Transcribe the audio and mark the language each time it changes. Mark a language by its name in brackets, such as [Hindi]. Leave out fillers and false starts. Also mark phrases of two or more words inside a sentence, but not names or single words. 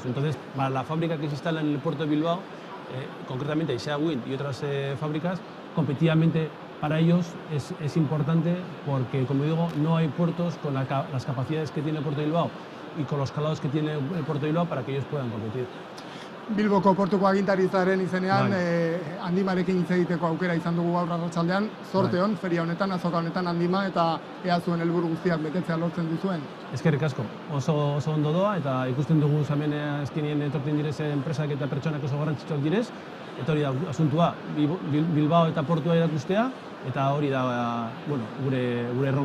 [Spanish] Entonces, para la fábrica que se instala en el puerto de Bilbao, concretamente Isea Wind y otras fábricas, competitivamente para ellos es importante porque, como digo, no hay puertos con las capacidades que tiene el puerto de Bilbao y con los calados que tiene el puerto de Bilbao para que ellos puedan competir. [Basque] Bilboko portuko agintaritzaren izenean Andimarekin hitz egiteko aukera izan dugu gaur arratsaldean. Zorte on, feria honetan, azoka honetan Andima, eta ea zuen helburu guztiak betetzea lortzen duzuen. Eskerrik asko, oso ondo doa, eta ikusten dugu hemen azkenien etortzen direzen enpresak eta pertsonak oso garrantzitsuak direz, eta hori da asuntua, Bilbao eta portua erakustea, eta hori da gure erronka.